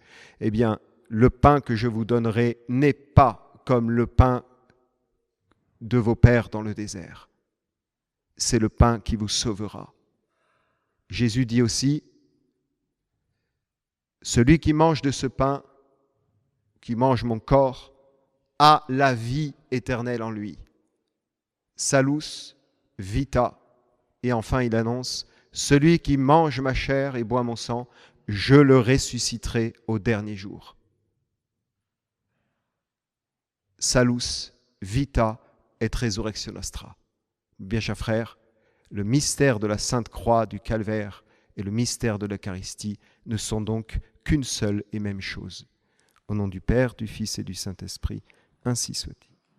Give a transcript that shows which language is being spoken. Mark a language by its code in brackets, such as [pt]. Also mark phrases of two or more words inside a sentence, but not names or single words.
[fr] Le pain que je vous donnerai n'est pas comme le pain de vos pères dans le désert. C'est le pain qui vous sauvera. Jésus dit aussi, celui qui mange de ce pain, qui mange mon corps, a la vie éternelle en lui. [la] Salus, vita. [fr] Et enfin, il annonce, celui qui mange ma chair et boit mon sang, je le ressusciterai au dernier jour. [la] Salus, vita et resurrectio nostra. [fr] Bien chers frères, le mystère de la Sainte Croix du Calvaire et le mystère de l'Eucharistie ne sont donc qu'une seule et même chose. Au nom du Père, du Fils et du Saint-Esprit, ainsi soit-il.